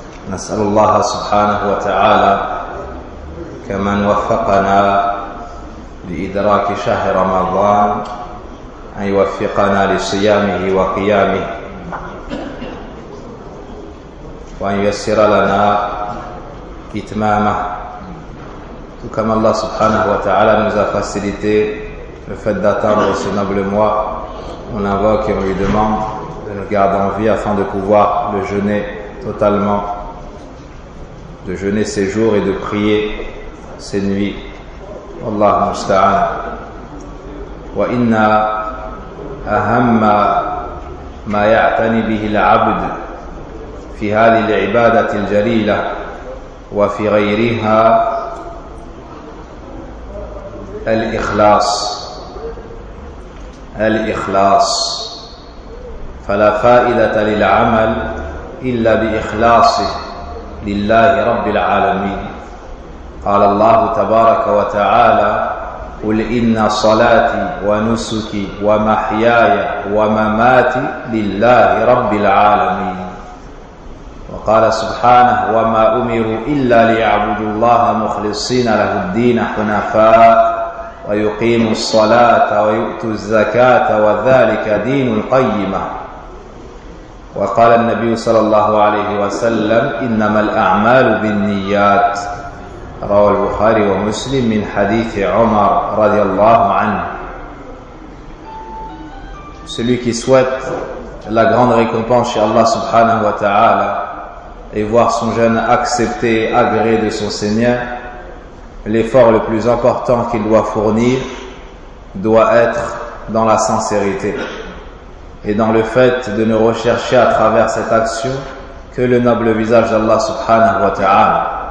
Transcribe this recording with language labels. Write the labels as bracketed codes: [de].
[ar] نسأل الله سبحانه وتعالى كمن وفقنا لإدراك شهر رمضان أن يوفقنا لصيامه وقيامه، وأن يسر لنا إتمامه. كما الله سبحانه وتعالى [fr] nous a facilité le fait d'atteindre ce noble mois, on invoque et on lui demande de nous garder en vie afin de pouvoir le jeûner totalement, de jeûner ses jours et de prier ses nuits. [ar] Allah musta'an. Wa inna ahamma ma ya'tani bihi al-'abd fi hadhihi al-'ibadati al-jalila wa fi ghayriha al-ikhlas. Al-ikhlas. Fala fa'idata lil-'amal illa bi-ikhlasi لله رب العالمين. قال الله تبارك وتعالى: قل إن صلاتي ونسكي ومحياي ومماتي لله رب العالمين. وقال سبحانه: وما أمروا إلا ليعبدوا الله مخلصين له الدين حنفاء ويقيموا الصلاة ويؤتوا الزكاة وذلك دين القيمة. وقال النبي صلى الله عليه وسلم: إنما الأعمال بالنيات. رواه البخاري ومسلم من حديث عمر رضي الله عنه. [fr] Celui qui souhaite la grande récompense chez Allah subhanahu wa ta'ala et voir son jeûne accepté et agréé de son Seigneur, l'effort le plus important qu'il doit fournir doit être dans la sincérité et dans le fait de ne rechercher à travers cette action que le noble visage d'Allah subhanahu wa ta'ala.